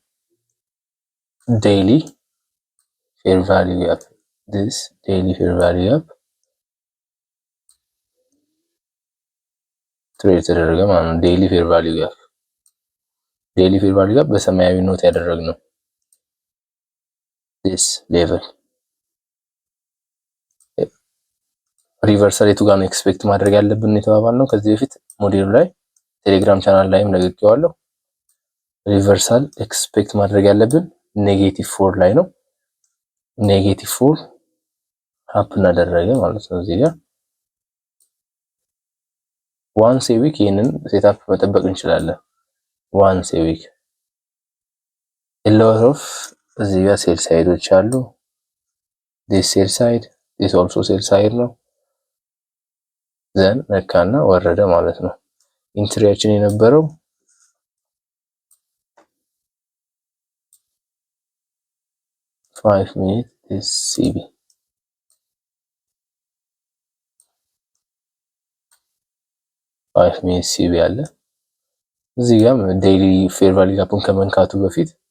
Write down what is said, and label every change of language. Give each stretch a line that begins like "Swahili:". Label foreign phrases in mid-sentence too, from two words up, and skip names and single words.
English: daily fair value gap this daily fair value gap
Amharic: ትሬድ ተደረገ ማለት ነው።
English: daily fair value gap daily fair value gap
Amharic: በሰማያዊ ኖት ያደረግነው
English: this level ሪቨርሳል
Amharic: የቱ ጋር ነው ኤክስፔክት ማድረግ ያለብን የተባባልነው ከዚህ በፊት ሞዴሉ ላይ
English: Telegram channel
Amharic: ላይም ለቅቄዋለሁ።
English: reversal expect
Amharic: ማድረግ ያለብን -4 ላይ ነው። -4 ሀፕን አደረገ ማለት ነው። እዚህ ጋር
English: once a week
Amharic: ይሄንን ሴትአፕ መጠበቅ እንችላለን።
English: once a week lot of
Amharic: እዚህ ጋር
English: sell sides
Amharic: አሉ።
English: this sell side this also sell side
Amharic: ነው። ዘን ነካና ወረደ ማለት ነው። ኢንትሪያችን የነበረው
English: 5 minute CB 5 minute CB
Amharic: አለ። እዚህ ጋር
English: daily fair value gap
Amharic: ከመንካቱ በፊት